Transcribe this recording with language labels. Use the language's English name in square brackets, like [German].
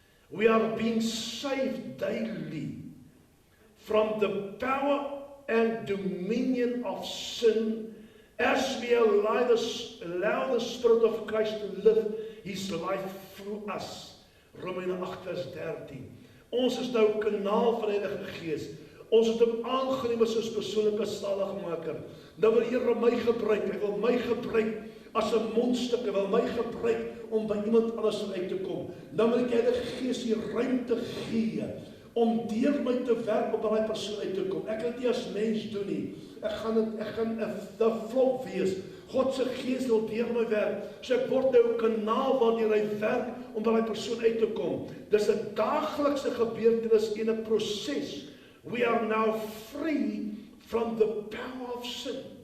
[English] We are being saved daily from the power and dominion of sin as we allow the Spirit of Christ to live His life through us. [Afrikaans] Romeine 8 vers 13. Ons is nou 'n kanaal van die Heilige Gees. Ons het hom aangeneem as ons persoonlike saligmaker. Nou wil die Here my gebruik. Hy wil my gebruik as 'n mondstuk en wil my gebruik om by iemand anders uit te kom, dan wil ek Heilige Gees die ruimte gee om deur my te werk om by daai persoon uit te kom. Ek kan dit nie as mens doen nie. Ek gaan 'n flop wees. God se Gees wil deur my werk. So ek word nou 'n kanaal waardeur hy werk om by daai persoon uit te kom. Dis 'n daaglikse gebeurtenis en 'n proses. [English] We are now free from the power of sin.